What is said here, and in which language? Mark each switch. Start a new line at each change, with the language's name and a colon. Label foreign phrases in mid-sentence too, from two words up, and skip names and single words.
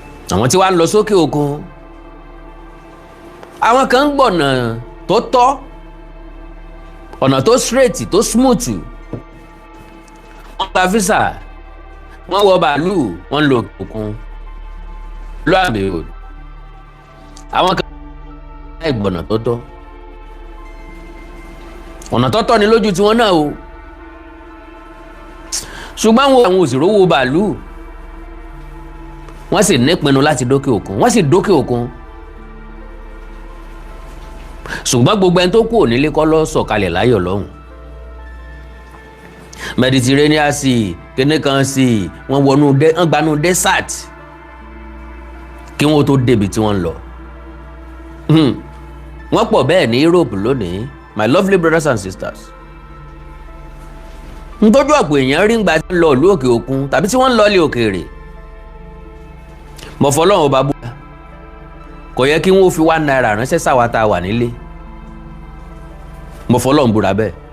Yoruba: Àwọn tí wàá lọ sókè òkun, àwọn kan ń gbọ̀nà tó tọ́, ọ̀nà tó straight, tó smooth. Wọ́n gba visa, wọ́n wọ bàálù, wọ́n lọ òkè òkun.
English: Lo and behold,
Yoruba: àwọn kan láì gbọ̀nà tó tọ́. Ọ̀nà tó tọ́ ni lójú tiwọn náà o. Ṣùgbọ́n àwọn, àwọn ò sì rówó bàálù. Wọ́n sì nípinnu láti dókè òkun. Wọ́n sì dókè òkun. Ṣùgbọ́n gbogbo ẹni tó kú ò nílé kọ́ ló sọ̀kalẹ̀ láyọ̀ lọ́hùn. Mediterranean Sea, kíní kan sea, wọ́n wọnú dé-, wọ́n gbanú desert kí wọ́n tó débi tí wọ́n ń lọ. Hmm. Wọ́n pọ̀ bẹ́ẹ̀ ní Europe lónìí,
English: my lovely brothers and sisters.
Yoruba: N tójú ọ̀pọ̀ èèyàn rí ń gba tí ń lọ ìlú òkè òkun tàbí tí wọ́n ń lọ ilé òkèèrè. Mo fọlọ́run ọba búra, kò yẹ kí wọ́n fi one naira ránṣẹ́ sáwa tá a wà nílé. Mo fọlọ́run búra bẹ́ẹ̀.